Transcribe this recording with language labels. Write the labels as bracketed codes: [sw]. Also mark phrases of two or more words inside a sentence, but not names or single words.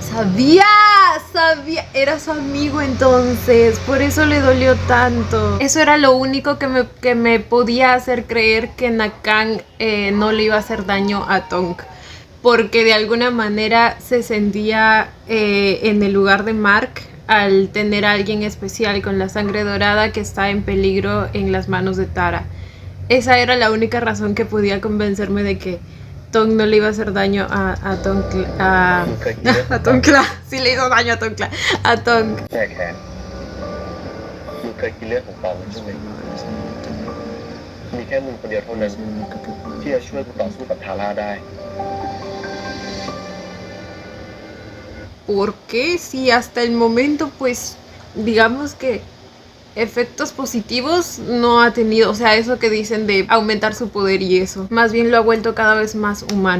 [es] Sabía. Era su amigo entonces. Por eso le dolió tanto. Eso era lo único que me podía hacer creer que Nakan no le iba a hacer daño a Tong. Porque de alguna manera se sentía en el lugar de Mark al tener a alguien especial con la sangre dorada que está en peligro en las manos de Tara. Esa era la única razón que podía convencerme de que Tong no le iba a hacer daño a Tongkla. Sí le hizo daño a Tongkla. A Tong. [th] แก้แค้นมึงเคยกินเลือดของปองใช่ไหมมีแค่มึงคนเดียวเท่านั้นที่จะช่วยกูต่อสู้กับทาร่าได้ [es] Porque si hasta el momento, pues, digamos que efectos positivos no ha tenido, o sea, eso que dicen de aumentar su poder y eso, más bien lo ha vuelto cada vez más humano.